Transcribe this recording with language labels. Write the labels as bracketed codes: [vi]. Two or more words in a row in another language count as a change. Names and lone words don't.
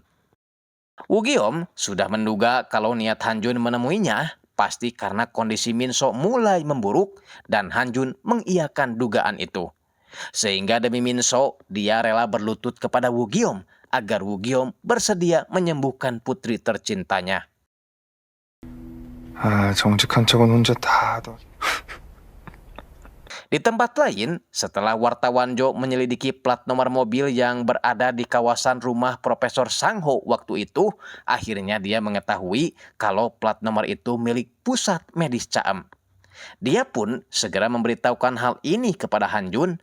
[id] Woo-Gyeom sudah menduga kalau niat Han Jun menemuinya pasti karena kondisi Min-so mulai memburuk dan Han Jun mengiyakan dugaan itu. Sehingga demi Min-so, dia rela berlutut kepada Woo-Gyeom agar Woo-Gyeom bersedia menyembuhkan putri tercintanya. [ko] 정직한 척은 혼자 다 하더니. [id] Di tempat lain, setelah wartawan Jo menyelidiki plat nomor mobil yang berada di kawasan rumah Profesor Sang-ho waktu itu, akhirnya dia mengetahui kalau plat nomor itu milik pusat medis Chaem. Dia pun segera memberitahukan hal ini kepada Han Jun.